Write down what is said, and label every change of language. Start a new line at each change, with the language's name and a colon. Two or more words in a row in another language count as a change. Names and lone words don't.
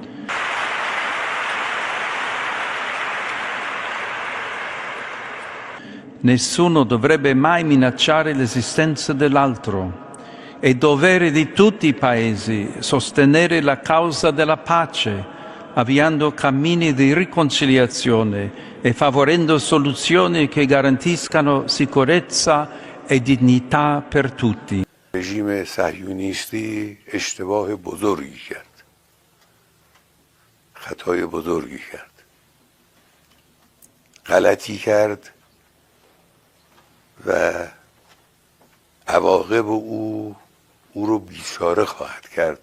Italian: Nessuno dovrebbe mai minacciare l'esistenza dell'altro. È dovere di tutti i paesi sostenere la causa della pace, avviando cammini di riconciliazione e favorendo soluzioni che garantiscano sicurezza e dignità per tutti.
Persian: رژیم صهیونیستی اشتباه بزرگی کرد، خطای بزرگی کرد، غلطی کرد و عواقب او رو بیچاره خواهد کرد.